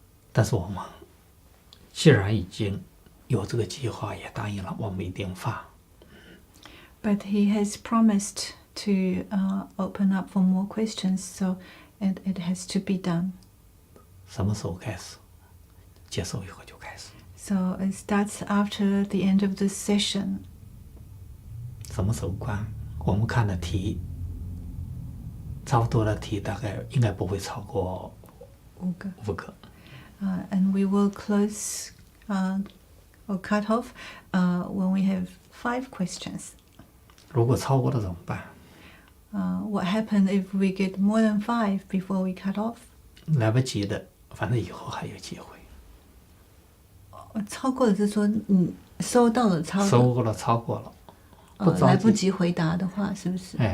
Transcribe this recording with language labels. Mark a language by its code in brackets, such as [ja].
[zh] 但是我们既然已经有这个计划，也答应了，我们一定放。 [en] But he has promised to open up for more questions, so it has to be done. [zh] 什么时候开始？结束以后就开始。 [en] So it starts after the end of the session. [zh] 什么时候关？我们看的题，差不多的题大概应该不会超过5个。 [en] And we will close or cut off when we have 5 questions. [zh] 如果超过了怎么办？ [en] What happens if we get more than 5 before we cut off? [zh] 来不及的，反正以后还有机会。超过了是说你收到了收过了，超过了，来不及回答的话，是不是？